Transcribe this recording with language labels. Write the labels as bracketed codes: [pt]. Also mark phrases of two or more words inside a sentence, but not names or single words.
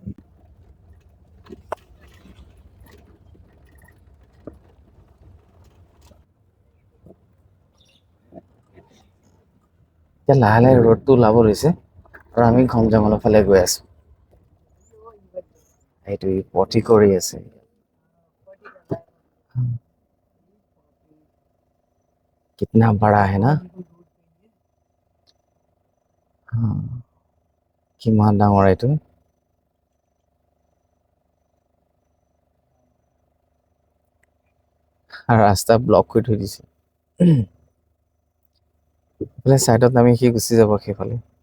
[as] এতিয়া লাহে লাহে ৰ'দটো ওলাব লৈছে আৰু আমি ঘম জংঘলৰ ফালে গৈ আছো। এইটো পথি কৰি আছে। [hi] कितना बड़ा है ना, [as] কিমান ডাঙৰ এইটো। ৰাস্তা ব্লক কৰি থৈ দিছে। চাইডত নামি সি গুচি যাব সেইফালে।